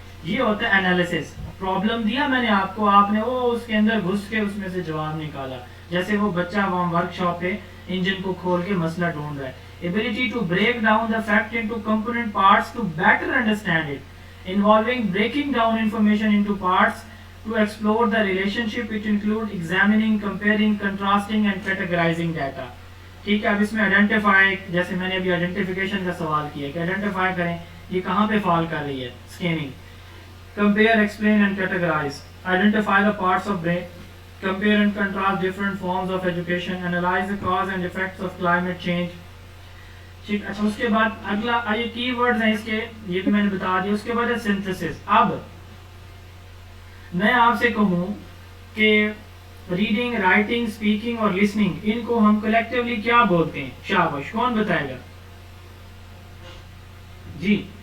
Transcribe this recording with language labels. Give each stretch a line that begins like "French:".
Hindi: ये होता है एनालिसिस. प्रॉब्लम दिया मैंने आपको, आपने वो उसके अंदर घुस के उसमें से जवाब निकाला. जैसे वो बच्चा वहाँ वर्कशॉप पे इंजन को खोल के मसला ढूंढ रहा है.
English: Ability to break down the fact into component parts to better understand it, involving breaking down information into parts to explore the relationship. It include examining, comparing, contrasting and categorizing data.
Hindi: ठीक है. अब इसमें identify, जैसे मैंने अभी identification का सवाल किया कि आइडेंटिफाई करें ये कहाँ पे फॉल कर रही है. Scanning
English: compare, explain and categorize, identify the parts of brain, compare and contrast different forms of education, analyze the cause and effects of climate change.
Hindi: ठीक, अच्छा उसके बाद अगला ये की वर्ड्स हैं इसके, ये भी मैंने बता दिया. उसके बाद है सिंथेसिस. अब मैं आपसे कहूँ कि रीडिंग, राइटिंग, स्पीकिंग और लिसनिंग, इनको हम कलेक्टिवली क्या बोलते हैं? शाबाश, कौन बताएगा जी?